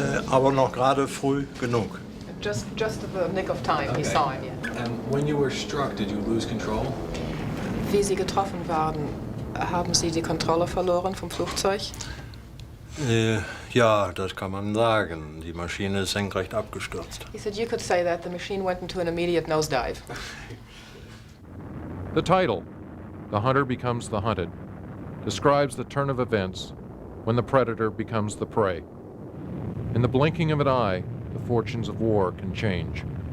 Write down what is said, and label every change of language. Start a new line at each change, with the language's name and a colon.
German: Aber noch gerade früh genug.
English: Just the nick of time, he saw him, yeah. And when you were struck, did you lose control?
German: Wie Sie getroffen waren, haben Sie die Kontrolle verloren vom Flugzeug? Ja, das kann man sagen. Die Maschine ist senkrecht abgestürzt.
English: He said you could say that the machine went into an immediate nosedive. The title, The Hunter Becomes the Hunted, describes the turn of events when the predator becomes the prey. In the blinking of an eye, the fortunes of war can change.